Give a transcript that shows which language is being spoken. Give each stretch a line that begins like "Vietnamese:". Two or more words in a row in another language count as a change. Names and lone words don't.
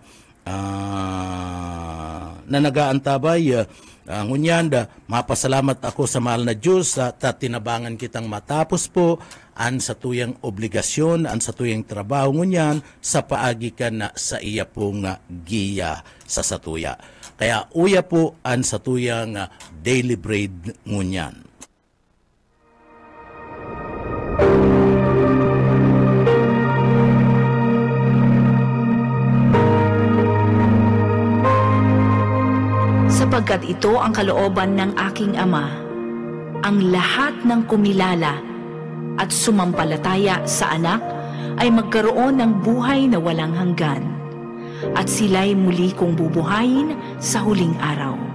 Rinconada Bikol: na nagaantabay, ngunyanda, mapasalamat ako sa mahal na Diyos at tinabangan kitang matapos po an sa tuyang obligasyon, an sa tuyang trabaho ngunyan sa paagi ka na sa iya pong giya sa satuya. Kaya uya po an sa tuyang
English: daily bread
Rinconada Bikol: ngunyan.
Filipino: Sapagkat ito ang kalooban ng aking Ama, ang lahat ng kumilala at sumampalataya sa Anak ay magkaroon ng buhay na walang hanggan, at sila'y muli kong bubuhayin sa huling araw.